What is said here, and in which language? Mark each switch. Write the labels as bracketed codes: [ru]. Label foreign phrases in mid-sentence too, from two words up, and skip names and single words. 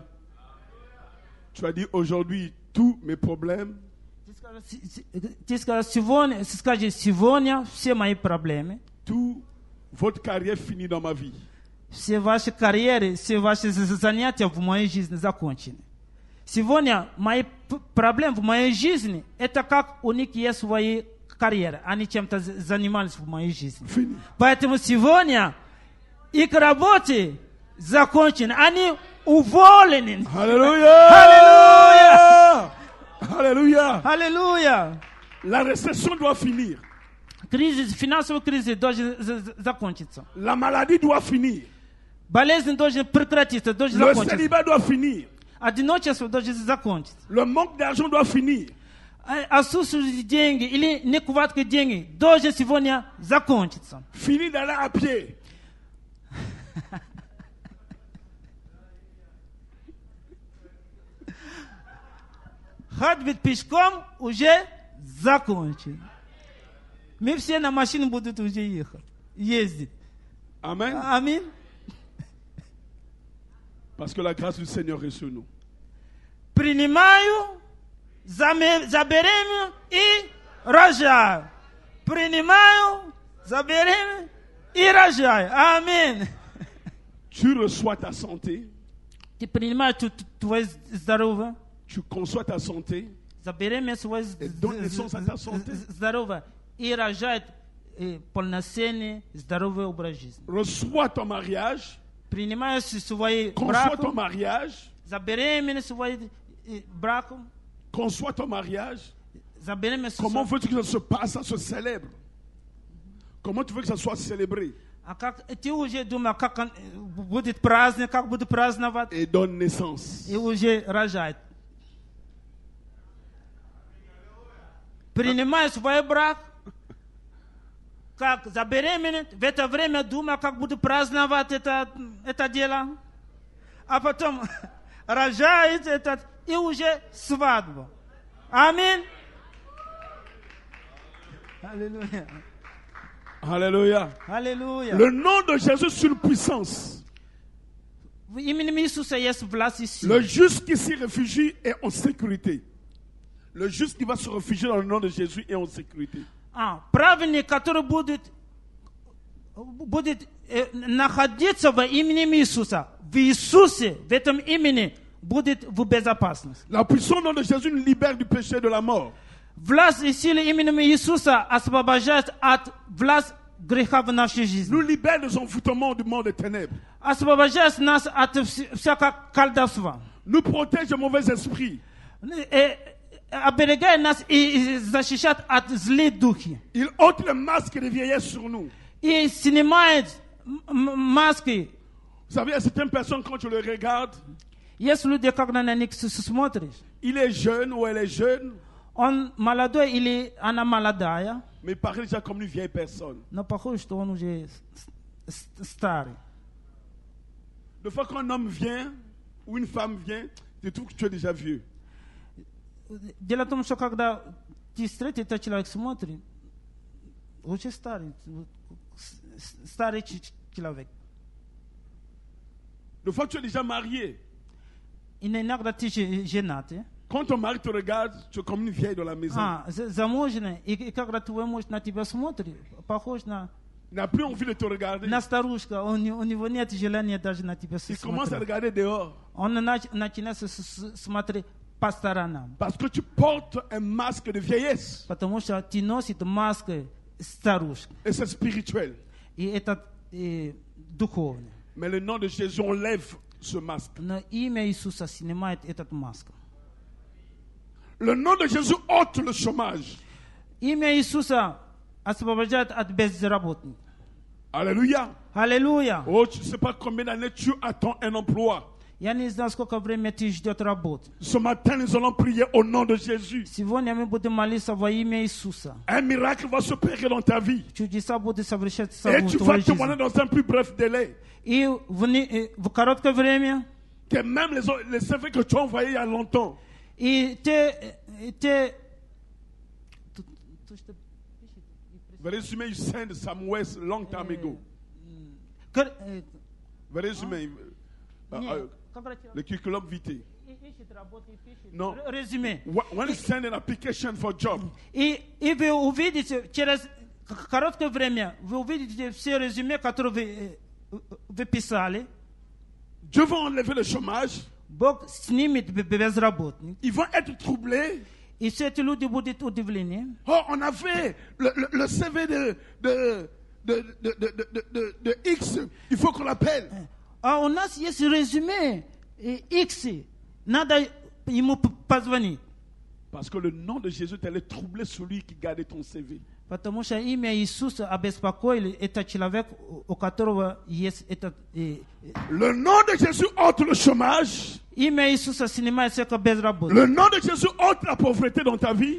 [fr] Tu as dit aujourd'hui, tous mes problèmes [ru] сегодня все мои проблемы, [fr] toute votre carrière finit dans ma vie. [ru] все ваши карьеры, все ваши занятия в моей жизни закончены. Сегодня мои проблемы в моей жизни, это как у них есть свои карьеры. Они чем-то занимались в моей жизни. [fr] Fini. [ru] Поэтому сегодня их работы закончены. Они уволены. [fr] Alléluia. Alléluia. Alléluia. [ru] Аллилуйя. [fr] La récession doit finir. [ru] Кризис, финансовый кризис должен закончиться. [fr] La maladie doit finir. [ru] Болезнь должна прекратиться, должен [fr] Le [ru] закончиться. [fr] célibat doit finir. [ru] Одиночество должно закончиться. [fr] Le manque d'argent doit finir. [ru] Отсутствие деньги или нехватка денег должен сегодня закончиться. Fini d'aller à pied. Ходить пешком уже закончен. Мы все на машине будут уже ехать, ездить. [fr] Amen. [ru] Аминь. [fr] Parce que la grâce du Seigneur est sur nous. [ru] Принимаю, заберем и рожаю. Принимаю, заберем и рожаю. Аминь. [fr] Tu reçois ta santé. [ru] Ты принимаешь твое здоровье. [fr] Tu conçois ta santé. [ru] Заберем свое здоровье и рожает полноценный здоровый образ жизни. [fr] Reçois ton mariage. [ru] Принимаю свой [fr] Conçois [ru] брак. [fr] ton mariage. [ru] Забеременна свой браком. [fr] conçois ton mariage? [ru] Заберем [fr] Comment veux-tu que ça se passe, ça se célèbre? Comment tu veux que ça soit célébré? [ru] А как ты уже думаешь, как будет праздник, как будут праздновать, [fr] Et donne naissance. [ru] и уже рожать. Принимай свой брак, как забеременеть, в это время думаю, как буду праздновать это дело, а потом рожает этот, и уже свадьба. Аминь. Аллилуйя. [fr] Alléluia. [ru] Аллилуйя. [fr] Le nom de Jésus sur une puissance. [ru] В имени Иисуса есть власть и сила. [fr] Le juste qui s'y réfugie est en sécurité. Le juste qui va se réfugier dans le nom de Jésus est en sécurité. [ru] Праведник, который будет находиться во имени Иисуса, в Иисусе, в этом имени, будет в безопасности. [fr] La puissance du nom de Jésus nous libère du péché et de la mort. [ru] Власть и сила имени Иисуса освобождает от власти греха в нашей жизни. [fr] Nous libère des envoûtements du monde des ténèbres. [ru] Освобождает нас от всякого колдовства. [fr] Nous protège des mauvais esprits. [ru] Оберегает нас и защищает от злых духов. [fr] Il ôte le masque de vieillesse sur nous. [ru] И снимает маски. [fr] Vous savez, il y a certaines personnes, quand tu les regardes, [ru] Есть люди, когда на них смотришь, [fr] il est jeune ou elle est jeune, [ru] он молодой или она молодая, [fr] mais il paraît déjà comme une vieille personne. [ru] но похоже, что он уже старый. [fr] De fois qu'un homme vient ou une femme vient, tu trouves que tu es déjà vieux. [ru] Дело в том, что когда ты встретишь, этот человек смотрит, очень старый человек. [fr] De fois que tu es déjà marié, [ru] И иногда ты женат. [fr] quand ton mari te regarde, tu es comme une vieille dans la maison. [ru] Замужний, и когда твой муж на тебя смотрит, похож на [fr] Il n'a plus envie de te regarder. [ru] старушка, у него нет желания даже на тебя [fr] Il commence à [ru] смотреть. [fr] regarder dehors. [ru] Он начинает смотреть по сторонам, [fr] Parce que tu portes un masque de vieillesse. [ru] потому что ты носишь маску старушки, [fr] Et c'est spirituel. [ru] и это духовно. [fr] Mais le nom de Jésus enlève ce masque. [ru] Но имя Иисуса снимает этот маску. [fr] Le nom de Jésus ôte le chômage. [ru] Имя Иисуса освобождает от безработных. [fr] Alléluia. [ru] Аллилуйя. [fr] Oh, tu ne sais pas combien d'années tu attends un emploi. [ru] Я не знаю, сколько времени ты ждешь работы. [fr] Ce matin, nous allons prier au nom de Jésus. [ru] Сегодня мы будем молиться во имя Иисуса. [fr] Un miracle va s'opérer dans ta vie. [ru] Чудеса будут совершаться [fr] Et [ru] в [fr] tu vas [ru] твоей [fr] témoigner [ru] жизни. [fr] dans un plus bref délai. [ru] И в короткое время, [fr] Que même les CV que tu as envoyés il y a longtemps, [ru] и те [en] very soon you send some West long time ago. Very soon, [fr] le curriculum vitae. [en] No. [ru] резюме. [en] When you send an application for job, [ru] И вы увидите, через короткое время, вы увидите все резюме, которые вы писали. [fr] Dieu va enlever le chômage. [ru] Бог снимет безработных. [fr] Ils vont être troublés. [ru] И все эти люди будут удивлены. [fr] Oh, on avait le CV de X. Il faut qu'on l'appelle. [ru] А у нас есть резюме X. Надо ему позвонить. [fr] Parce que le nom de Jésus allait troubler celui qui gardait ton CV. [ru] Потому что имя Иисуса обеспокоили этот человек, у которого есть этот... [fr] Le nom de Jésus ôte le chômage. [ru] Имя Иисуса снимает всякую безработицу. [fr] Le nom de Jésus ôte la pauvreté dans ta vie.